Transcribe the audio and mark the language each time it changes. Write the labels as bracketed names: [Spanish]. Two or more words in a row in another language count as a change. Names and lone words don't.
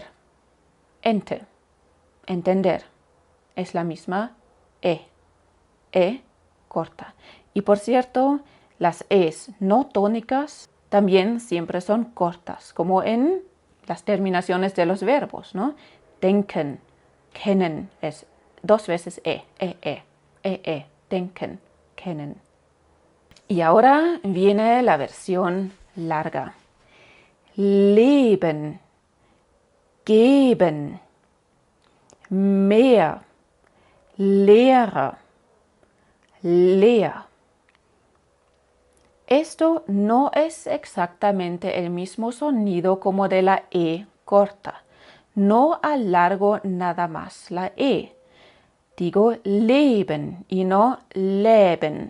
[Spanish] Ente, entender. Es la misma E. E corta. Y por cierto, las E's no tónicas también siempre son cortas, como en las terminaciones de los verbos, ¿no? [German] Denken, kennen [Spanish] es 2 veces [German] denken, kennen. [Spanish] Y ahora viene la versión larga. [German] Leben, geben, mehr, Lehrer, leer. [Spanish] Esto no es exactamente el mismo sonido como de la E corta. No alargo nada más la E. Digo leben y no leben.